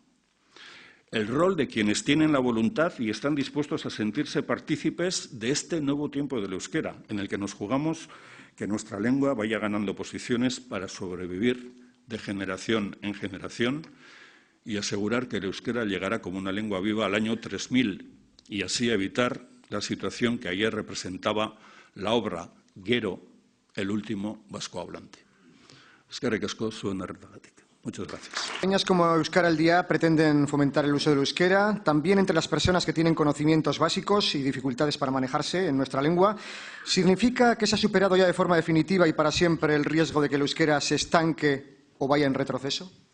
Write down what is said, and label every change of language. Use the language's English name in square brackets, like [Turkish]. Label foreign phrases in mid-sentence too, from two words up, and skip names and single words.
[Spanish] El rol de quienes tienen la voluntad y están dispuestos a sentirse partícipes de este nuevo tiempo del euskera, en el que nos jugamos que nuestra lengua vaya ganando posiciones para sobrevivir de generación en generación y asegurar que el euskera llegará como una lengua viva al año 3000 y así evitar la situación que ayer representaba la obra Gero, el último vasco hablante. [Basque] Eskerrik asko zuen arretagatik. [Spanish] Muchas gracias. Campañas como Euskara al Día pretenden fomentar el uso del euskera, también entre las personas que tienen conocimientos básicos y dificultades para manejarse en nuestra lengua. ¿Significa que se ha superado ya de forma definitiva y para siempre el riesgo de que el euskera se estanque o vaya en retroceso?